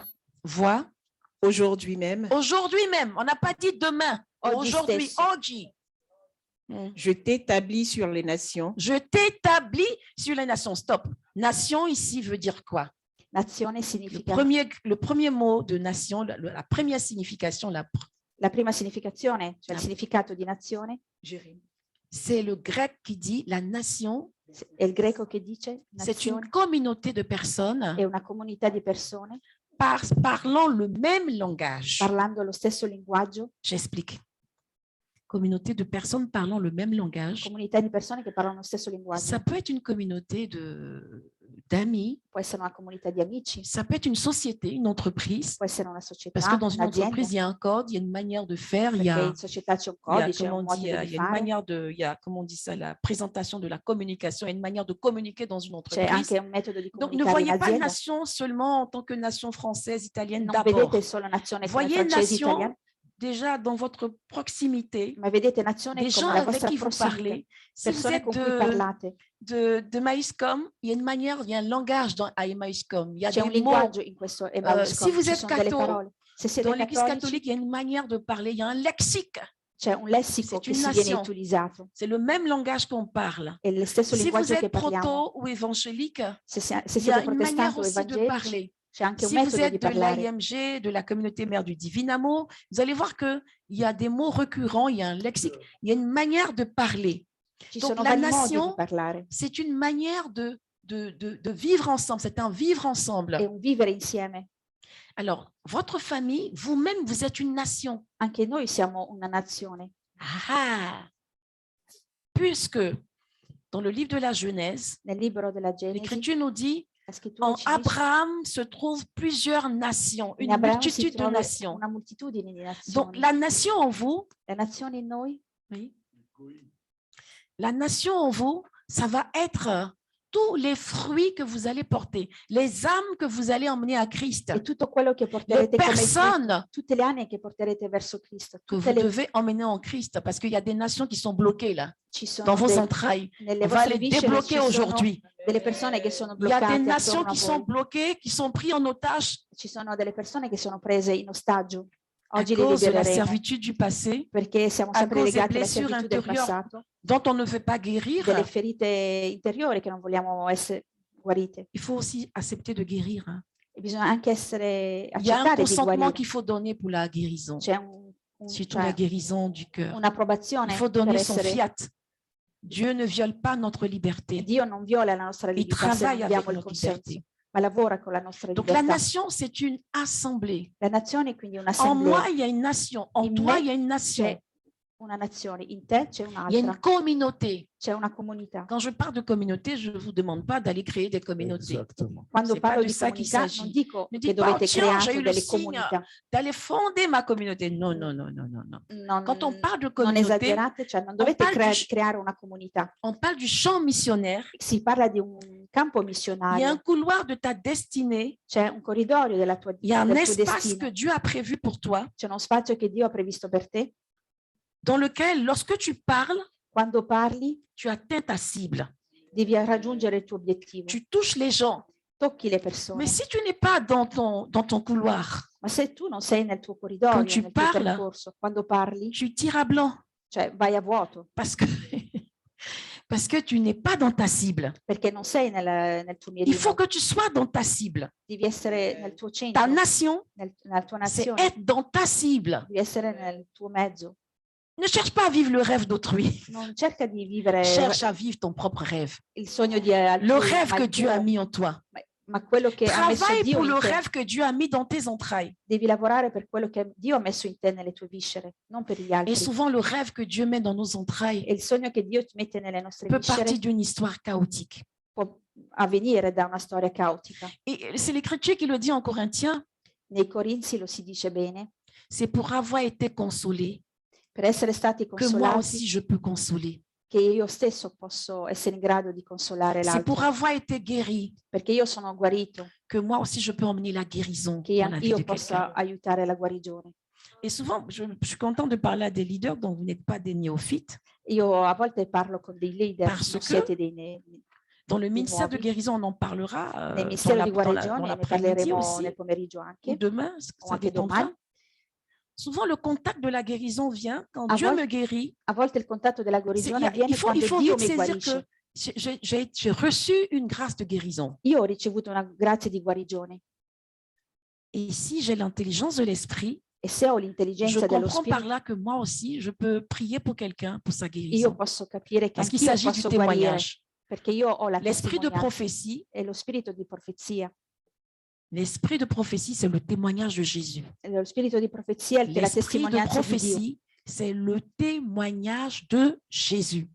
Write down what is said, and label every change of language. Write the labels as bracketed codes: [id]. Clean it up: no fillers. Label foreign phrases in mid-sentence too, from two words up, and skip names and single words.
[fr] Vois, Vois, aujourd'hui même, aujourd'hui même, on n'a pas dit demain, [it] Oggi [fr] aujourd'hui, [it] stesso. oggi. [fr] je t'établis sur les nations Je t'établis sur les nations. Stop. Nation ici veut dire quoi? [it] Nazione [fr] Le [it] significa, [fr] premier mot de nation, la première signification, [it] la prima significazione, cioè il Ah. significato di nazione, [fr] c'est le grec qui dit la nation, [it] è il greco che dice [fr] c'est une [it] nazione, [fr] communauté de personnes [it] è una comunità di persone [fr] parlant le même langage. [it] parlando lo stesso linguaggio, [fr] J'explique. Communauté de personnes parlant le même langage. [it] comunità di persone che parlano lo stesso linguaggio. [fr] Ça peut être une communauté d'amis, [it] Può essere una comunità di amici, [fr] ça peut être une société, une entreprise, [it] può essere una società, [fr] parce que dans une [it] un'azienda, [fr] entreprise, il y a un code, il y a une manière de faire, il y [it] perché [fr] a, [it] in società c'è un [fr] il y a, [it] codice, [fr] comment [it] un [fr] on [it] modo [fr] dit, [it] di [fr] il y a une [it] fare, [fr] manière de, il y a, comment on dit ça, la présentation de la communication, il y a une manière de communiquer dans une [it] c'è [fr] entreprise. [it] anche un metodo di [fr] Donc, ne [it] comunicare in [fr] voyez pas [it] azienda. [fr] nation seulement en tant que nation française, italienne [it] Non [fr] d'abord. [it] vedete solo nazione come [fr] Voyez [it] francesi, [fr] nation [it] italiani, [fr] déjà dans votre proximité, [it] ma vedete nazione [fr] des gens [it] come la [fr] avec [it] vostra [fr] qui vous [it] prossimità, [fr] parlez. Si vous [it] persone [fr] êtes [it] con cui parlate. [fr] de Maïscom, il y a une manière, il y a un langage à Maïscom. Il y a [it] C'è un [fr] des mots. [it] linguaggio in questo Emmauscom, [fr] si vous [it] ci [fr] êtes [it] sono delle [fr] catho- [it] parole. Se siete [fr] Dans l'église [it] cattolici, [fr] catholique, il y a une manière de parler, il y a un lexique. [it] c'è un lessico [fr] C'est [it] che [fr] une [it] si viene [fr] nation. [it] utilizzato, [fr] C'est le même langage qu'on parle. [it] è lo stesso [fr] Si vous [it] linguaggio che [fr] êtes [it] parliamo. [fr] proto ou évangélique, [it] Se [fr] il y a [it] siete [fr] une manière [it] protestanti o [fr] aussi de [it] evangelici, [fr] parler. [it] c'è anche un [fr] Si vous [it] metodo di [fr] êtes de [it] parlare. [fr] l'AIMG, de la communauté mère du Divin Amour, vous allez voir qu'il y a des mots récurrents, il y a un lexique, il y a une manière de parler. [it] Ci [fr] Donc, [it] sono [fr] la [it] vari modi [fr] nation- [it] di parlare, [fr] C'est une manière de vivre ensemble, c'est un vivre [it] è [fr] ensemble. [it] un vivere insieme. [fr] Alors, votre famille, vous-même, vous êtes une nation. [it] Anche noi siamo una nazione, Ah! [fr] Puisque dans le livre de la Genèse, [it] nel libro della Genesi, [fr] l'Écriture nous dit [it] la scrittura [fr] en [it] ci dice [fr] Abraham se trouvent plusieurs nations, [it] in [fr] une [it] Abramo si [fr] multitude de [it] trova [fr] nations. [it] una moltitudine di [fr] Donc, [it] nazioni. [fr] la nation en vous, [it] La nazione in noi, [fr] oui, la nation en vous, ça va être tous les fruits que vous allez porter, les âmes que vous allez emmener à Christ, [it] è tutto quello che [fr] les [it] porterete come frutto, [fr] personnes [it] tutte le anime che porterete verso Cristo, [fr] que [it] tutte [fr] vous [it] le, [fr] devez emmener en Christ, parce qu'il y a des nations qui sont bloquées là, [it] ci sono [fr] dans vos de- entrailles. [it] nelle [fr] On va [it] vostre [fr] les [it] viscere ci [fr] débloquer [it] sono [fr] aujourd'hui. [it] delle persone che sono [fr] Il y a [it] bloccate [fr] des nations [it] attorno a [fr] qui sont [it] voi. [fr] bloquées, qui sont prises en otage [it] Ci sono delle persone che sono prese in ostaggio. [fr] à [it] Oggi le [fr] cause de la [it] libereremo [fr] servitude du passé, [it] perché siamo [fr] à [it] sempre [fr] cause des [it] legati alla [fr] blessures [it] servitù del [fr] intérieures [it] passato, [fr] dont on ne veut pas guérir. [it] delle ferite interiori che non vogliamo essere guarite. [fr] Il faut aussi accepter de guérir. Hein. [it] E bisogna anche essere [fr] Il y a un [it] accettare di [fr] consentement [it] guarire. [fr] qu'il faut donner pour la guérison, [it] C'è [fr] surtout [it] cioè, [fr] la guérison du cœur. [it] un'approvazione [fr] Il faut [it] per [fr] donner son [it] essere. [fr] fiat. Dieu ne viole pas notre liberté. [it] Dio non viola la nostra [fr] Il [it] libertà se non [fr] travaille avec [it] diamo il [fr] notre [it] consenso, [fr] liberté. [it] ma lavora con la nostra [fr] Donc la [it] libertà. [fr] nation, c'est une assemblée. [it] La nazione è quindi [fr] En [it] un'assemblea. [fr] moi, il y a une nation. En [it] In [fr] toi, [it] me [fr] il y a une nation. [it] C'è una nazione, in te c'è [fr] Il y a une [it] un'altra, [fr] communauté. [it] c'è una comunità. [fr] Quand je parle de communauté, je ne vous demande pas d'aller créer des communautés, Exactement. [it] Quando [fr] c'est pas [it] parlo [fr] de [it] di [fr] ça qu'il [it] comunità [fr] s'agit. [it] non dico [fr] Ne [it] che [fr] dites pas, [it] dovete [fr] tiens, j'ai [it] creare [fr] eu le [it] delle [fr] signe [it] comunità. [fr] d'aller fonder ma communauté. Non, non, non, non, non, non. [it] Non, [fr] Quand on parle de [it] non [fr] communauté, [it] esagerate, cioè non dovete [fr] parle du- [it] creare una comunità. [fr] on parle du champ missionnaire. [it] Si parla di un campo [fr] Il y a un [it] missionario, [fr] couloir de ta destinée. [it] c'è un corridoio della tua, [fr] Il y a un [it] del tuo [fr] espace [it] destino, [fr] que Dieu a prévu pour toi, [it] c'è uno spazio che Dio ha previsto per te. [fr] dans lequel, lorsque tu parles, [it] Quando parli [fr] tu atteins ta cible. [it] devi raggiungere il tuo obiettivo, [fr] Tu touches les gens. [it] tocchi le persone. [fr] Mais si tu n'es pas dans ton couloir, [it] Ma se tu non sei nel tuo corridoio, [fr] Quand tu [it] nel tuo [fr] parles, [it] percorso, quando parli, [fr] tu tires à blanc [it] cioè vai a vuoto, [fr] parce que, parce que tu n'es pas dans ta cible. [it] perché non sei nel tuo [fr] Il [it] mirino, [fr] faut que tu sois dans ta cible. [it] devi essere nel tuo centro, [fr] Ta nation, [it] nella tua [fr] c'est [it] nazione, [fr] être dans ta cible. [it] devi essere nel tuo mezzo. [fr] Ne cherche pas à vivre le rêve d'autrui. [it] Non cerca di vivere [fr] Cherche à vivre ton propre rêve. [it] il sogno di altri, [fr] Le rêve [it] ma [fr] que [it] il [fr] Dieu a [it] tuo- [fr] mis en toi. [it] ma quello che ha messo [fr] Travaille [it] Dio [fr] pour [it] in [fr] le [it] te. [fr] rêve que Dieu a mis dans tes entrailles. [it] Devi lavorare per quello che Dio ha messo in te nelle tue viscere, non per gli [fr] Et [it] altri. [fr] souvent, le rêve que Dieu met dans nos entrailles [it] E il sogno che Dio mette nelle nostre [fr] peut [it] viscere [fr] partir d'une histoire chaotique. [it] può avvenire da una storia caotica. [fr] Et c'est l'Écriture qui le dit en Corinthiens, [it] Nei Corinzi lo si dice bene, [fr] c'est pour avoir été consolé [it] per essere stati [fr] que moi [it] consolati [fr] aussi je peux consoler. [it] che io stesso posso essere in grado di consolare [fr] C'est pour [it] l'altro, [fr] avoir été guéri [it] perché io sono guarito, [fr] que moi aussi je peux emmener la guérison [it] che [fr] dans la vie [it] io [fr] de [it] possa [fr] quelqu'un. [it] aiutare la guarigione. [fr] Et souvent, je suis contente de parler à des leaders dont vous n'êtes pas des néophytes. [it] Io a volte parlo con dei leader, [fr] Parce [it] non [fr] que [it] siete [fr] Dans le [it] Di [fr] ministère de [it] nuovi. [fr] guérison, on en parlera [it] nel [fr] dans [it] mistero di [fr] dans [it] guarigione, ne [fr] l'après-midi [it] parleremo [fr] aussi, [it] nel pomeriggio [fr] ou [it] anche, [fr] demain, [it] o [fr] ça [it] anche [fr] dépendra. [it] domani. [fr] Souvent, le contact de la guérison vient quand [it] A [fr] Dieu [it] volte- [fr] me guérit. [it] A volte il contatto della [fr] C'est- [it] guarigione avviene [fr] il faut [it] quando [fr] en [it] Dio [fr] fait [it] mi [fr] saisir [it] guarisce. [fr] que j'ai reçu une grâce de guérison. [it] Io ho ricevuto una grazia di guarigione [fr] Et si j'ai l'intelligence de l'esprit, [it] e se ho [fr] je [it] l'intelligenza dello [fr] comprends par [it] spirito, [fr] là que moi aussi, je peux prier pour quelqu'un pour sa [it] io [fr] guérison. [it] posso capire che [fr] Parce qu'il [it] anch'io [fr] s'agit du [it] posso guarire, [fr] témoignage. [it] perché io ho la [fr] L'esprit de [it] testimonianza [fr] prophétie, [it] e lo spirito di profezia. [fr] c'est le témoignage de Jésus. [it] E lo spirito di profezia è la [fr] L'esprit de [it] testimonianza di Dio, [fr] prophétie, c'est le témoignage de Jésus.